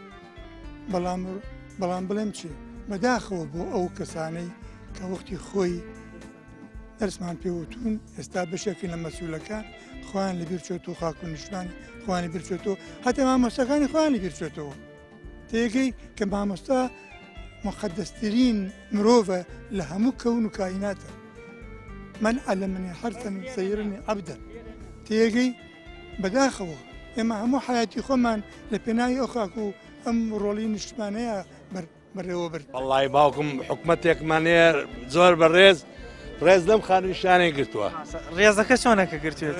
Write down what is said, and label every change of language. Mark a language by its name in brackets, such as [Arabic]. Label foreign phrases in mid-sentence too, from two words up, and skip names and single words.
[Central Kurdish] بەڵام بڵێم چی بەداخەوە بۆ ئەو کەسانەی کە وەختی خۆی دەرسمان پێوتون ئێستا بەشێکی لە مەسئولەکان خۆیان لەبیر چێتەوە خاک و نیشتمانی خۆیان لەبیر چێتەوە هەتا مامۆستاکانی خۆیان لەبیر چێتەوە تێگەی کە مامۆستا مقدسترین مرۆڤە لە هەموو کەون و کایناتە [Arabic] من علمني حرفا سيرني عبدا [Central Kurdish] تێگەی بەداخەوە ئێمە هەموو حیاتی خۆمان لە پێناوی ئەو خاک و ئەم ڕۆڵی نیشتمانەیە بەڕێوە برد وەڵی باوکم حکومەتێکمانەیە زۆر بەڕێز ڕێز لەم خانوشانەی گرتووە ڕێزەکە چۆنەکە گرتوێت